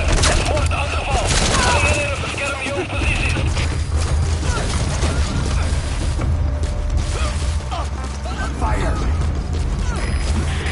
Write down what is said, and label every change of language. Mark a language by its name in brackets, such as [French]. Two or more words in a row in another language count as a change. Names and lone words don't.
[Dutch] Fort aangeval. Alle leden beschermen jouw posities. [English] Fire!